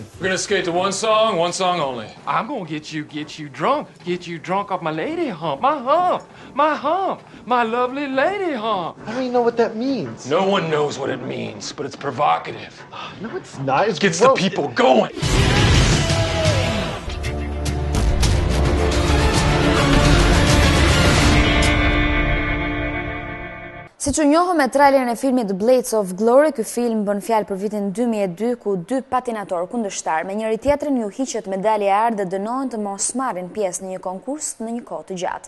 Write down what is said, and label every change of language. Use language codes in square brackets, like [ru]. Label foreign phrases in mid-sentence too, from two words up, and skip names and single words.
[en] We're gonna skate to one song only. I'm gonna get you drunk off my lady hump, my lovely lady hump. I don't even know what that means. No one knows what it means, but it's provocative. No, it's not. It Gets the people going. [sq] Si që njohëm me trailerin e filmit Blades of Glory, ky film bën fjalë për vitin 2002 ku dy patinatorë kundërshtar me njëri tjetrin ju hiqet medalje e arë dhe dënohen të mos marrin pjesë në një konkurs në një kohë të gjatë.